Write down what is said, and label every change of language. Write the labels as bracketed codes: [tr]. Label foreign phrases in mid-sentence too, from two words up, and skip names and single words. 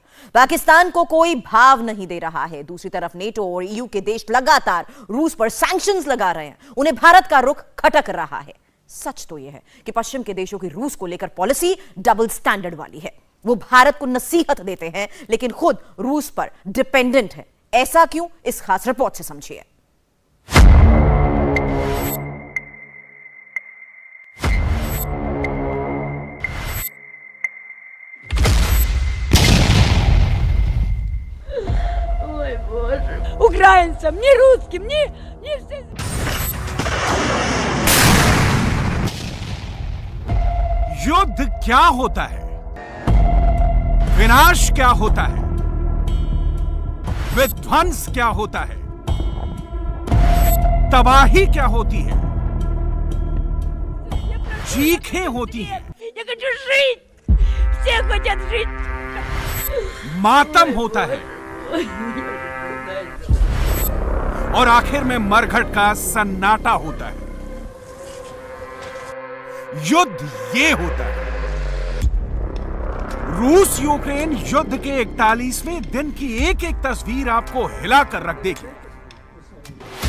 [hi] पाकिस्तान को कोई भाव नहीं दे रहा है। दूसरी तरफ नेटो और ईयू के देश लगातार रूस पर सैंक्शंस लगा रहे हैं। उन्हें भारत का रुख खटक रहा है। सच तो यह है कि पश्चिम के देशों की रूस को लेकर [en] policy double standard [hi] वाली है। वो भारत को नसीहत देते हैं लेकिन खुद रूस पर डिपेंडेंट है। ऐसा क्यों, इस खास रिपोर्ट से समझिए। [ru] Украинцам, не русским, не все. [hi] युद्ध क्या होता है, विनाश क्या होता है, विध्वंस क्या होता है, तबाही क्या होती है, चीखें होती हैं, [ru] Я хочу жить. Все хотят жить. [hi] मातम होता है और आखिर में मरघट का सन्नाटा होता है। युद्ध ये होता है। रूस यूक्रेन युद्ध के 41वें दिन की एक एक तस्वीर आपको हिलाकर रख देगी।